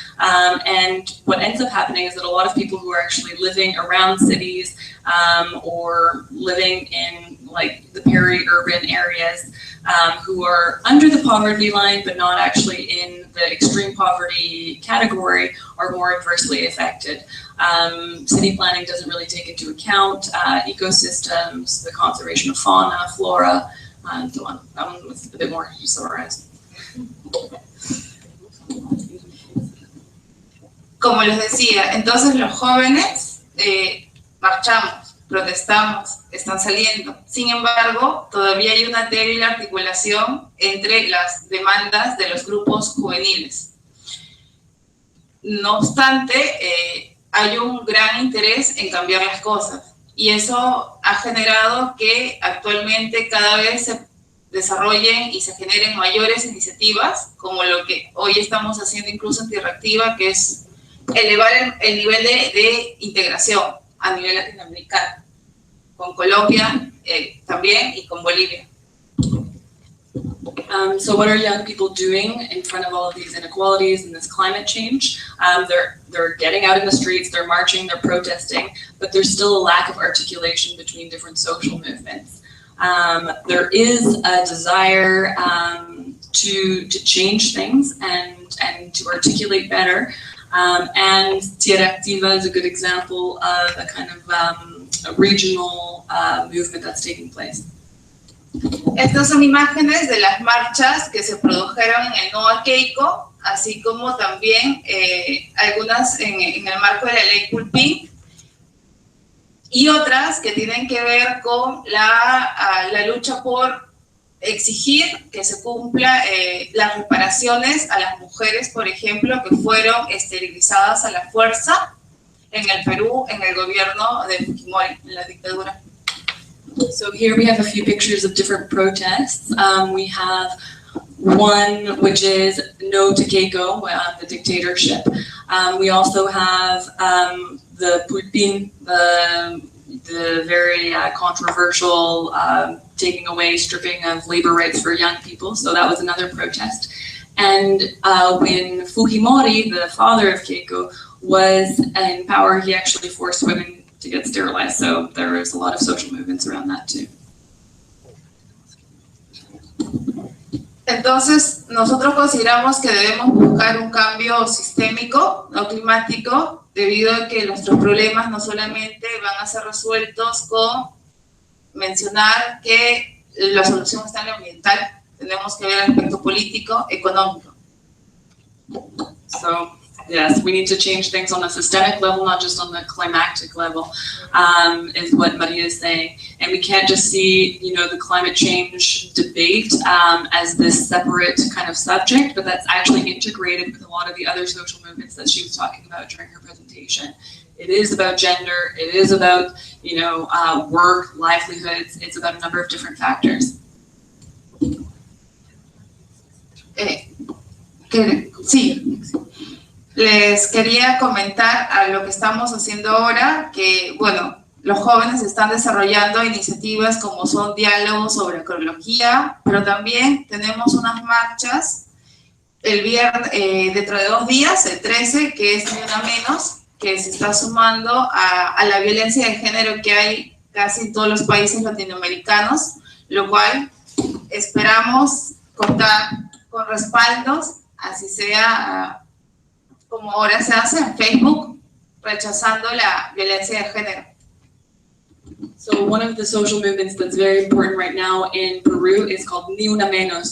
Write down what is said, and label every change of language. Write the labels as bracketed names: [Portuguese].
[English] And what ends up happening is that a lot of people who are actually living around cities or living in like the peri-urban areas who are under the poverty line but not actually in the extreme poverty category are more adversely affected. City planning doesn't really take into account ecosystems, the conservation of fauna, flora, and so on. That one was a bit more summarized. [Spanish] Como les decía, entonces los jóvenes marchamos, protestamos, están saliendo. Sin embargo, todavía hay una débil articulación entre las demandas de los grupos juveniles. No obstante, hay un gran interés en cambiar las cosas. Y eso ha generado que actualmente cada vez se desarrollen y se generen mayores iniciativas, como lo que hoy estamos haciendo incluso en Tierra Activa, que es elevar el nivel de integración a nivel latinoamericano, con Colombia también y con Bolivia. [English] So what are young people doing in front of all of these inequalities and this climate change? They're getting out in the streets, they're marching, they're protesting, but there's still a lack of articulation between different social movements. There is a desire to change things and to articulate better. And Tierra Activa is a good example of a kind of a regional movement that's taking place. [Spanish] Estas son imágenes de las marchas que se produjeron en el Noa Keiko, así como también algunas en el marco de la ley Culpín y otras que tienen que ver con la lucha por exigir que se cumpla las reparaciones a las mujeres, por ejemplo, que fueron esterilizadas a la fuerza en el Perú, en el gobierno de Fujimori, en la dictadura. [English] So here we have a few pictures of different protests. We have one which is no to Keiko, the dictatorship. We also have the Putin, the very controversial taking away, stripping of labor rights for young people. So that was another protest. And when Fujimori, the father of Keiko, was in power, he actually forced women to get sterilized. So there was a lot of social movements around that too. [Spanish] Entonces, nosotros consideramos que debemos buscar un cambio sistémico, no climático, debido a que nuestros problemas no solamente van a ser resueltos con mencionar que la solución está en lo ambiental, tenemos que ver el aspecto político, económico. [English] So, yes, we need to change things on a systemic level, not just on the climactic level, is what Maria is saying. And we can't just see, the climate change debate as this separate kind of subject, but that's actually integrated with a lot of the other social movements that she was talking about during her presentation. It is about gender, it is about, work, livelihoods, it's about a number of different factors. [Spanish] Sí, les quería comentar a lo que estamos haciendo ahora, que, bueno, los jóvenes están desarrollando iniciativas como son diálogos sobre ecología, pero también tenemos unas marchas el viernes, dentro de 2 días, el 13, que es Ni Una Menos, que se está sumando a la violencia de género que hay casi en todos los países latinoamericanos, lo cual esperamos contar con respaldos, así sea como ahora se hace en Facebook, rechazando la violencia de género. [English] So one of the social movements that's very important right now in Peru is called Ni Una Menos.